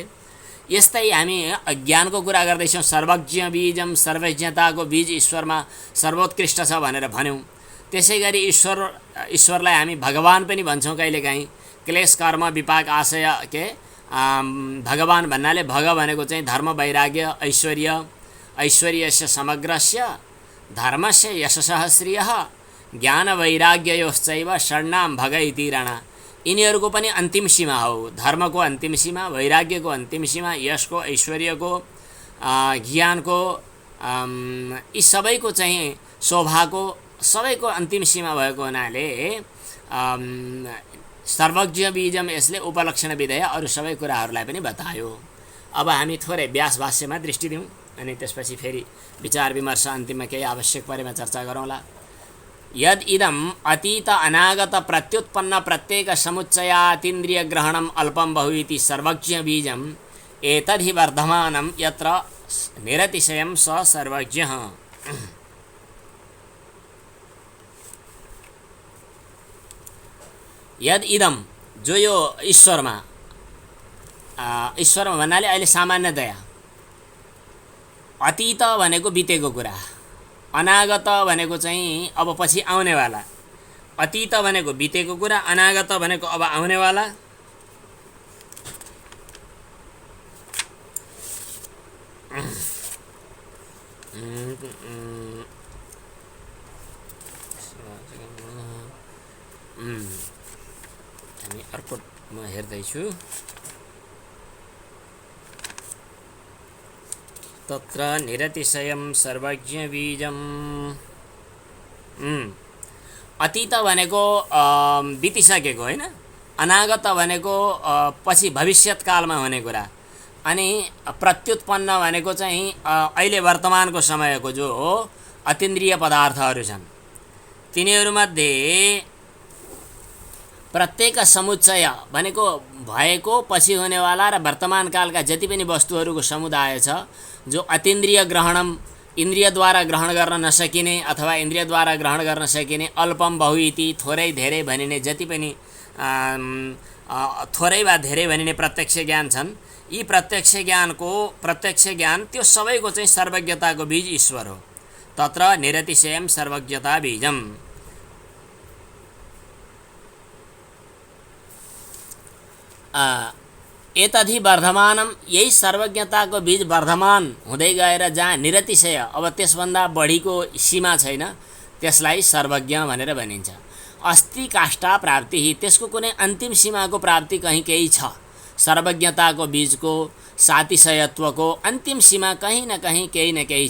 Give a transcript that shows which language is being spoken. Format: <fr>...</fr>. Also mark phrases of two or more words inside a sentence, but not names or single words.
<ne>यस्तै हामी ज्ञानको कुरा गर्दैछौँ।</ne> <sa>सर्वज्ञ बीजम,</sa> <ne>सर्वज्ञताको बीज ईश्वरमा सर्वोत्कृष्ट छ भनेर भन्यौँ। त्यसै गरी ईश्वरलाई हामी भगवान पनि भन्छौँ कहिलेकाहीँ।</ne> <sa>क्लेश कर्म विपाक आशय</sa> <ne>भगवान भन्नाले भग भनेको चाहिँ धर्म वैराग्य ऐश्वर्य,</ne> <sa>ऐश्वर्यस्य समग्रस्य धर्मस्य यशसः श्रियः ज्ञान वैराग्ययोश्चैव षण्णाम भग इति रणा।</sa> <ne>यिनीहरूको पनि अन्तिम सीमा हो। धर्मको अन्तिम सीमा, वैराग्यको अन्तिम सीमा, यशको, ऐश्वर्यको, ज्ञानको, यी सबैको चाहिँ शोभाको सबैको अन्तिम सीमा भएको हुनाले</ne> <sa>सर्वज्ञ बीजम</sa> <ne>यसले उपलक्षण विधेय अरू सबै कुराहरूलाई पनि बतायो। अब हामी थोरै व्यास भाष्यमा दृष्टि दिउँ अनि त्यसपछि फेरि विचार विमर्श अन्तिममा केही आवश्यक परेमा चर्चा गरौँला।</ne> <sa>यद इदम अतीत अनागत प्रत्युत्पन्न प्रत्येक समुच्चयातीन्द्रिय ग्रहणम अल्पम बहु इति सर्वज्ञ बीजम एतद्धि वर्धमानम यत्र निरतिशयम स सर्वज्ञः। यद इदम</sa> <ne>जो यो ईश्वरमा भन्नाले अहिले सामान्यतया अतीत भनेको बितेको कुरा, अनागत भनेको चाहिँ अब पछि आउनेवाला। अतीत भनेको बितेको कुरा, अनागत भनेको अब आउनेवाला। हामी अर्को म हेर्दैछु।</ne> <sa>तत्र निरतिशयं सर्वज्ञ बीजम।</sa> <ne>अतीत भनेको बितिसकेको होइन, अनागत भनेको पछि भविष्यत्कालमा हुने कुरा, अनि प्रत्युत्पन्न भनेको चाहिँ अहिले वर्तमानको समयको जो अतीन्द्रिय पदार्थहरू छन् तिनीहरूमध्ये प्रत्येक समुच्चय भनेको भएको पछि हुनेवाला र वर्तमान कालका जति पनि वस्तुहरूको समुदाय छ जो</ne> <sa>अतीन्द्रिय ग्रहणम</sa> <ne>इन्द्रियद्वारा ग्रहण गर्न नसकिने अथवा इन्द्रियद्वारा ग्रहण गर्न सकिने,</ne> <sa>अल्पम बहु इति</sa> <ne>थोरै धेरै भनिने जति पनि थोरै वा धेरै भनिने प्रत्यक्ष ज्ञान छन्, यी प्रत्यक्ष ज्ञान त्यो सबैको चाहिँ सर्वज्ञताको बीज ईश्वर हो।</ne> <sa>तत्र निरतिशयम सर्वज्ञता बीजम। एतद्धि वर्धमानम,</sa> <ne>यही सर्वज्ञताको बीज वर्धमान हुँदै गएर जहाँ निरतिशय अब त्यसभन्दा बढीको सीमा छैन त्यसलाई सर्वज्ञ भनेर भनिन्छ।</ne> <sa>अस्ति काष्ठा प्राप्ति,</sa> <ne>त्यसको कुनै अन्तिम सीमाको प्राप्ति कहीँ केही छ। सर्वज्ञताको बीजको सातिशयत्वको अन्तिम सीमा कहीँ न केही छ।</ne>